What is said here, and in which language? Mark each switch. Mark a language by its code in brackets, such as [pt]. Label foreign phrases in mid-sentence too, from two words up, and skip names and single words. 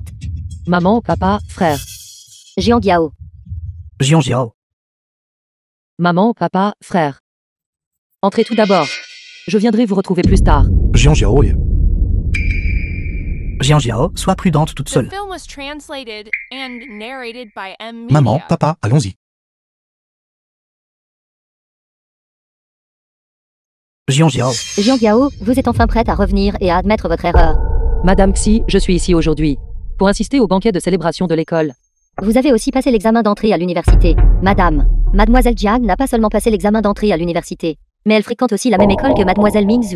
[fr] Maman, papa, frère. Jiang Yao. Jiang Jiao. Maman, papa, frère. Entrez tout d'abord. Je viendrai vous retrouver plus tard. Jiang Jiaoy. Jiang Jiao, sois prudente toute [en] The [fr] seule. [en] film was translated and narrated by M. Media. [fr] Maman, papa, allons-y. Jiang Jiao. Jiang Yao, vous êtes enfin prête à revenir et à admettre votre erreur. Madame Xi, je suis ici aujourd'hui pour insister au banquet de célébration de l'école. Vous avez aussi passé l'examen d'entrée à l'université. Madame, Mademoiselle Jiang n'a pas seulement passé l'examen d'entrée à l'université, mais elle fréquente aussi la même école que Mademoiselle Mingzhu.